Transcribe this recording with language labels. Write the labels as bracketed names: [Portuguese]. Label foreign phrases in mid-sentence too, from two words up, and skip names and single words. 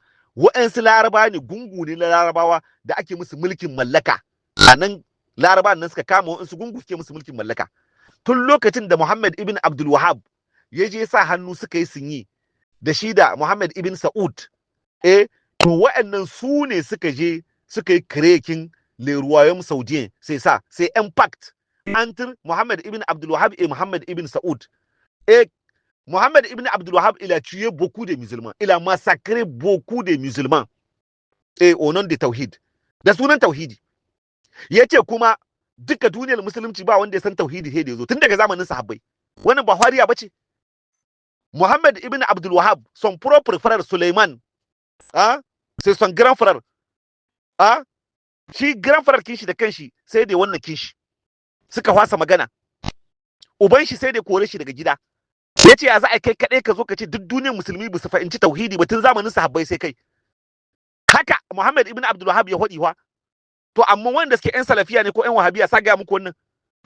[Hausa] Wa'ansu Laraba ne, gungu ne na Larabawa da ake musu mulkin mallaka. A nan Laraba nan suka kama wa'ansu gungu suke musu mulkin mallaka. Tun lokacin da Muhammad ibn Abdul Wahab ya je sa hannu suka yi sunyi da shi da Muhammad ibn Saud. To wa'annan su ne suka je suka yi kirekin [French] le royaume saudien, c'est ça, c'est un pacte entre Mohammed ibn Abdul Wahab et Mohammed ibn Saoud. Et Mohammed ibn Abdul Wahab, il a tué beaucoup de musulmans, il a massacré beaucoup de musulmans, et au nom de Tawhid, [Hausa] da sunan Tauhidi. Ya ce kuma duka duniyar musulunci ba wanda ya san Tauhidi sai da yazo tun daga zamanin sahabbai. Wannan ba hariya bace. Mohammed ibn Abdul Wahab, [French] son propre frère Suleiman, c'est son grand frère. [Hausa] Shi [French] grand frère [Hausa] kinshi da kanshi sai da wannan kinshi suka fasa magana. Uban shi sai da kore shi daga gida. Ya ce ya za a kai kaɗai ka zo ka ce duk duniyar musulmi ba su fahimci tauhidi ba tun zamanin sahabbai sai kai. Haka Muhammad ibn Abdul Wahab ya hodi wa. To amma wanda suke ƴan salafiya ne ko ƴan wahabiya sa ga muku wannan.